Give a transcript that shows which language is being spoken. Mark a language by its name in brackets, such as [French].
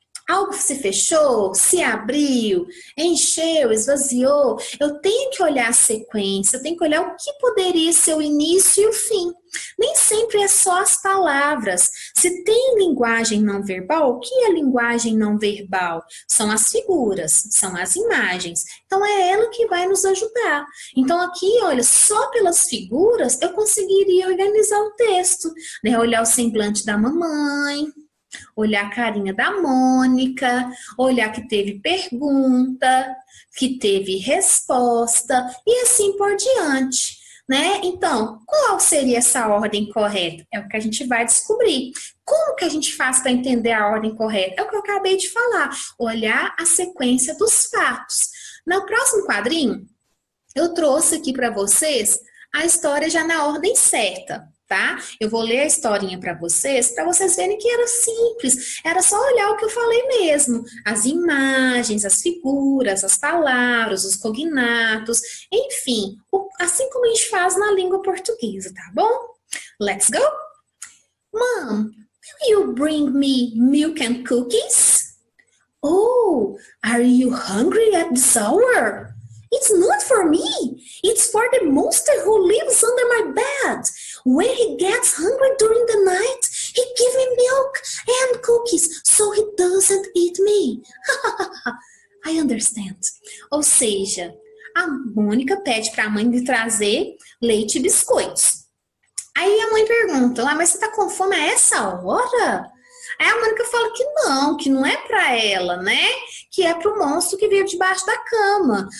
[Portuguese] Algo se fechou, se abriu, encheu, esvaziou. Eu tenho que olhar a sequência, eu tenho que olhar o que poderia ser o início e o fim. Nem sempre é só as palavras. Se tem linguagem não verbal, o que é linguagem não verbal? São as figuras, são as imagens. Então é ela que vai nos ajudar. Então aqui, olha, só pelas figuras eu conseguiria organizar o texto, né? Olhar o semblante da mamãe, olhar a carinha da Mônica, olhar que teve pergunta, que teve resposta e assim por diante, né? Então, qual seria essa ordem correta? É o que a gente vai descobrir. Como que a gente faz para entender a ordem correta? É o que eu acabei de falar, olhar a sequência dos fatos. No próximo quadrinho, eu trouxe aqui para vocês a história já na ordem certa. Tá? Eu vou ler a historinha para vocês verem que era simples, era só olhar o que eu falei mesmo, as imagens, as figuras, as palavras, os cognatos, enfim, assim como a gente faz na língua portuguesa, tá bom? [English] Let's go? Mom, will you bring me milk and cookies? Oh, are you hungry at this hour? It's not for me. It's for the monster who lives under my bed. When he gets hungry during the night, he gives me milk and cookies so he doesn't eat me. I understand. [Portuguese] Ou seja, a Mônica pede para a mãe de trazer leite e biscoitos. Aí a mãe pergunta, mas você tá com fome a essa hora? Aí a Mônica fala que não é para ela, né? Que é para o monstro que vive debaixo da cama.